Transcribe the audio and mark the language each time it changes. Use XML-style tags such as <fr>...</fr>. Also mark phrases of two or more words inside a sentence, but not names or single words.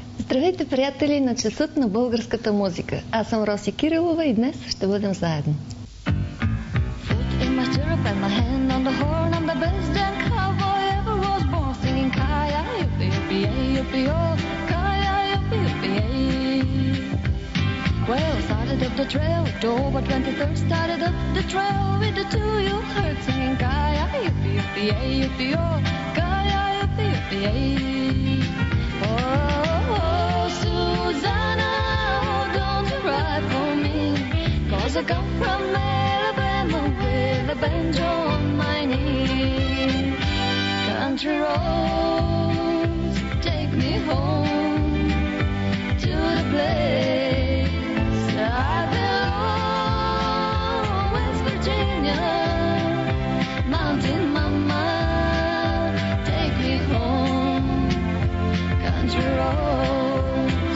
<bg>Здравейте, приятели на Часът на българската музика. Аз съм Роси Кирилова и днес ще бъдем заедно.</bg> <en>Well, started up the trail, October 23rd, started up the trail with the two you heard singing Kaya, yippee, yippee, yippee, oh, Kaya, yippee, yippee, oh, Susanna, oh, don't you cry for me, 'cause I come from Alabama with a banjo on my knee. Country roads, take me home to the place I belong, West Virginia, mountain mama, take me home, country roads.</en>